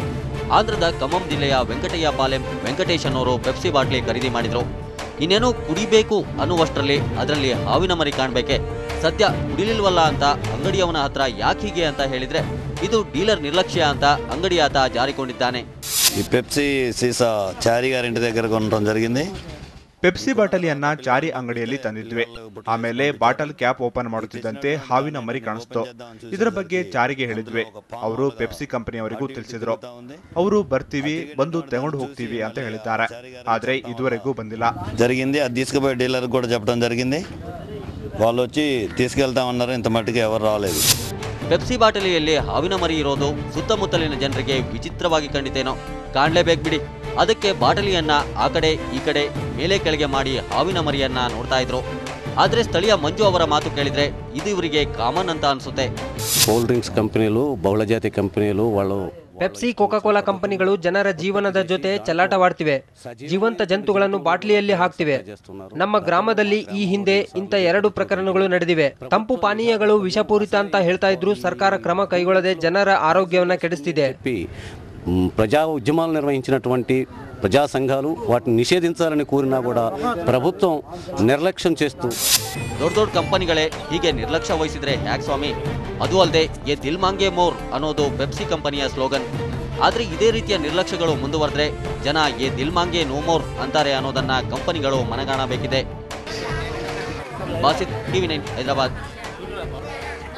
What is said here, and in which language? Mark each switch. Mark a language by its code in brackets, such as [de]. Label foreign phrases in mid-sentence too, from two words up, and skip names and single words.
[kn] ಆಂಧ್ರದ ಖಮ್ಮಂ ಜಿಲ್ಲೆಯ ವೆಂಕಟಯ್ಯ ಪಾಲೆಂ ವೆಂಕಟೇಶ್ ಅನ್ನೋರು ಪೆಪ್ಸಿ ಬಾಟ್ಲಿ ಖರೀದಿ ಮಾಡಿದ್ರು. ಇನ್ನೇನೋ ಕುಡಿಬೇಕು ಅನ್ನುವಷ್ಟರಲ್ಲಿ ಅದರಲ್ಲಿ ಹಾವಿನ ಮರಿ ಕಾಣಬೇಕೆ. ಸದ್ಯ ಕುಡಿಲಿಲ್ವಲ್ಲ ಅಂತ ಅಂಗಡಿಯವನ ಹತ್ರ ಯಾಕೆ ಹೀಗೆ ಅಂತ ಹೇಳಿದ್ರೆ ಇದು ಡೀಲರ್ ನಿರ್ಲಕ್ಷ್ಯ ಅಂತ ಅಂಗಡಿಯಾತ ಜಾರಿಕೊಂಡಿದ್ದಾನೆ. [te] ఈ పెప్సి సీసా చారి గారింటి దగ్గర కొనడం జరిగింది. [kn] ಪೆಪ್ಸಿ ಬಾಟಲಿಯನ್ನ ಚಾರಿ ಅಂಗಡಿಯಲ್ಲಿ ತಂದಿದ್ವಿ. ಆಮೇಲೆ [en] bottle cap open [kn] ಮಾಡುತ್ತಿದ್ದಂತೆ ಹಾವಿನ ಮರಿ ಕಾಣಿಸ್ತು. ಇದರ ಬಗ್ಗೆ ಚಾರಿಗೆ ಹೇಳಿದ್ವಿ. ಅವರು ಪೆಪ್ಸಿ ಕಂಪನಿಯವರಿಗೂ ತಿಳಿಸಿದ್ರು. ಅವರು ಬರ್ತೀವಿ, ಬಂದು ತಗೊಂಡು ಹೋಗ್ತೀವಿ ಅಂತ ಹೇಳಿದ್ದಾರೆ. ಆದ್ರೆ ಇದುವರೆಗೂ ಬಂದಿಲ್ಲ. [te] జరిగింది అది తీసుకుపోయి డీలర్ కూడా చెప్పడం జరిగింది. వాళ్ళు వచ్చి తీసుకెళ్తామన్నారు. ఇంత మట్టుకు ఎవరు రాలేదు. [kn] ಪೆಪ್ಸಿ ಬಾಟಲಿಯಲ್ಲಿ ಹಾವಿನ ಮರಿ ಇರೋದು ಸುತ್ತಮುತ್ತಲಿನ ಜನರಿಗೆ ವಿಚಿತ್ರವಾಗಿ ಕಂಡಿತೇನೋ. ಕಾಣಲೇಬೇಕು ಬಿಡಿ. ಅದಕ್ಕೆ ಬಾಟಲಿಯನ್ನ ಆ ಕಡೆ ಈ ಕಡೆ ಮೇಲೆ ಕೆಳಗೆ ಮಾಡಿ ಹಾವಿನ ಮರಿಯನ್ನ ನೋಡ್ತಾ ಇದ್ರು. ಆದ್ರೆ ಸ್ಥಳೀಯ ಮಂಜು ಅವರ ಮಾತು ಕೇಳಿದ್ರೆ ಇದು ಇವರಿಗೆ ಕಾಮನ್ ಅಂತ ಅನ್ಸುತ್ತೆ. [en] cool drinks [kn] ಕಂಪನಿಗಳು, ಬಹುಳಜಾತಿ ಕಂಪನಿಗಳು, వాళ్ళు ಪೆಪ್ಸಿ, ಕೋಕಾ ಕೋಲಾ ಕಂಪನಿಗಳು ಜನರ ಜೀವನದ ಜೊತೆ ಚೆಲ್ಲಾಟವಾಡ್ತಿವೆ. ಜೀವಂತ ಜಂತುಗಳನ್ನು ಬಾಟ್ಲಿಯಲ್ಲಿ ಹಾಕ್ತಿವೆ. ನಮ್ಮ ಗ್ರಾಮದಲ್ಲಿ ಈ ಹಿಂದೆ ಇಂಥ 2 ಪ್ರಕರಣಗಳು ನಡೆದಿವೆ. ತಂಪು ಪಾನೀಯಗಳು ವಿಷಪೂರಿತ ಅಂತ ಹೇಳ್ತಾ ಇದ್ರು. ಸರ್ಕಾರ ಕ್ರಮ ಕೈಗೊಳ್ಳದೆ ಜನರ ಆರೋಗ್ಯವನ್ನ ಕೆಡಿಸ್ತಿದೆ. [te] ప్రజా ఉద్యమాలు నిర్వహించినటువంటి ప్రజా సంఘాలు వాటిని నిషేధించాలని కోరినా కూడా ప్రభుత్వం నిర్లక్ష్యం చేస్తూ [kn] ದೊಡ್ಡ ಕಂಪನಿಗಳೇ ಹೀಗೆ ನಿರ್ಲಕ್ಷ್ಯ ವಹಿಸಿದ್ರೆ ಹ್ಯಾಕ್ ಸ್ವಾಮಿ? ಅದು ಅಲ್ಲದೆ [hi] ये दिल मांगे मोर [kn] ಅನ್ನೋದು ಪೆಪ್ಸಿ ಕಂಪನಿಯ ಸ್ಲೋಗನ್. ಆದ್ರೆ ಇದೇ ರೀತಿಯ ನಿರ್ಲಕ್ಷ್ಯಗಳು ಮುಂದುವರೆದ್ರೆ ಜನ [hi] ये दिल मांगे नो मोर [kn] ಅಂತಾರೆ ಅನ್ನೋದನ್ನ ಕಂಪನಿಗಳು ಮನಗಾಣಬೇಕಿದೆ. ಬಾಸಿತ್, TV9 ಹೈದರಾಬಾದ್.